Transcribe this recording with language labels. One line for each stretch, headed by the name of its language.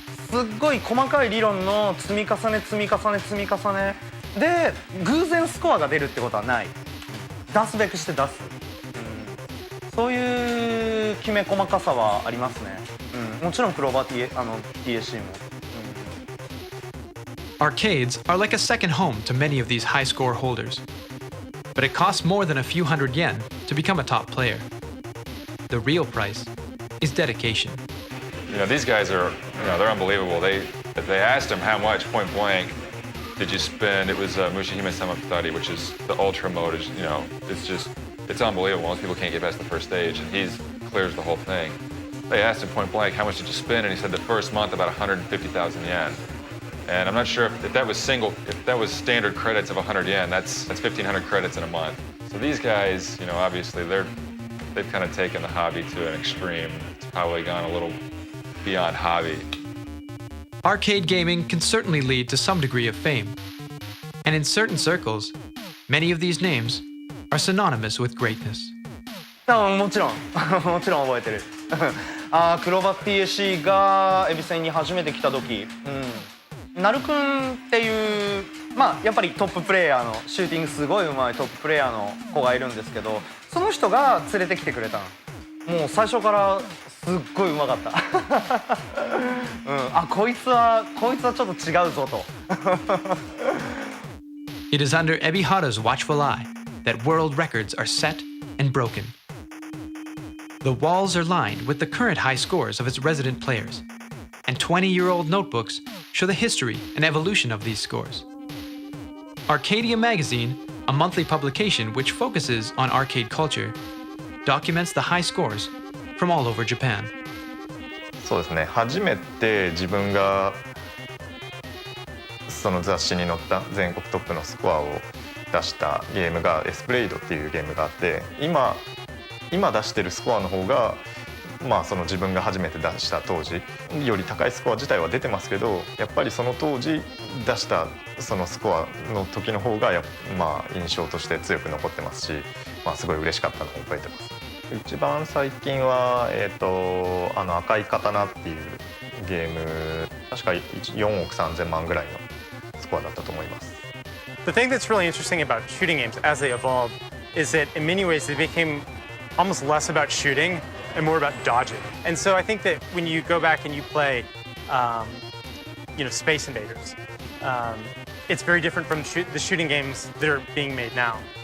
Japanese: すっごい細かい理論の積み重ねで偶然スコアが出るってことはない。出すべくして出す、そういうきめ細かさはありますね。もちろんクローバー TAC も。
English: Arcades are like a second home to many of these high score holders. But it costs more than a few hundred yen to become a top player. The real price is dedication. You know, these guys are, they're unbelievable. They asked him how much point blank did you spend. It was Mushihime Samaputari, which is the ultra mode. It's unbelievable. Most people can't get past the first stage, and he clears the whole thing. They asked him point blank, how much did you spend? And he said the first month about 150,000 yen. And I'm not sure if that was standard credits of 100 yen, that's 1,500 credits in a month. So these guys, obviously they've kind of taken the hobby to an extreme. It's probably gone a little beyond hobby. Arcade gaming can certainly lead to some degree of fame. And in certain circles, many of these names are synonymous with greatness.
Japanese: もちろん覚えてる。クローバー TAC がエビセンに初めて来た時、なるくんっていうまあやっぱりトッププレイヤーのシューティングすごい上手いトッププレイヤーの子がいるんですけど、その人が連れてきてくれたの。もう最初からすっごい上手かった。こいつはちょっと違うぞと。
English: It is under Ebihara's watchful eye that world records are set and broken. The walls are lined with the current high scores of its resident players, and 20-year-old notebooks show the history and evolution of these scores. Arcadia Magazine, a monthly publication which focuses on arcade culture, documents the high scores from all over Japan.
Japanese: そうですね、初めて自分がその雑誌に載った全国トップのスコアを出したゲームがエスプレイドっていうゲームがあって、今出してるスコアの方がその自分が初めて出した当時より高いスコア自体は出てますけど、やっぱりその当時出したそのスコアの時の方が印象として強く残ってますし、すごい嬉しかったのを覚えてます。一番最近は、赤い刀っていうゲーム、確か4億3000万ぐらいのスコアだったと思います。
English: The thing that's really interesting about shooting games as they evolved is that in many ways they became almost less about shooting and more about dodging. And so I think that when you go back and you play, Space Invaders, it's very different from the shooting games that are being made now.